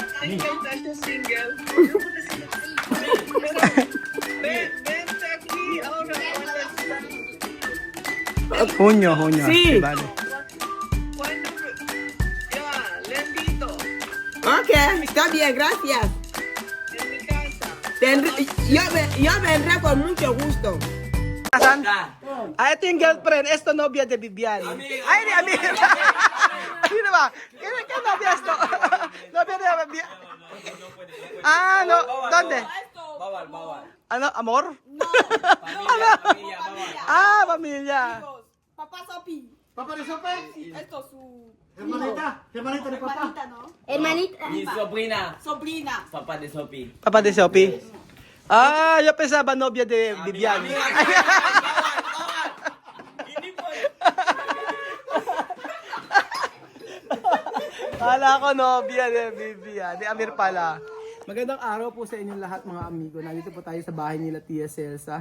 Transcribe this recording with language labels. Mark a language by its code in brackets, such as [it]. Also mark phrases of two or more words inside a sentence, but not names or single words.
[es] single. Vente aquí ahora. Junio. Sí. Vale. Cuando ya, le invito Ok, está bien, gracias. en mi casa. Yo vendré con mucho gusto. [tl] Asan? Ah, ito yung girlfriend. [es] Esto novia de Vivian. [tl] Ay, di, amiga. Ano ba? Kaya [es] novia esto? Novia de Vivian. Ah, no. ¿Dónde? [tl] Bawal. Ano? [es] Amor? [tl] Familia, bawal. [es] Ah, familia. Papá Sopi. ¿Papá de Sope? Esto su Hermanita de papá. hermanita, ¿no? Hermanita. Mi sobrina, Sobrina. papá de Sophie. Papa de Sophie. Ah, yo pensaba novia de Vivian. [tl] Kala ko [es] nobya de Vivian. [tl] Di Amir pala. Magandang araw po sa inyong lahat mga amigo. Nandito po tayo sa bahay nila Tia Celsa.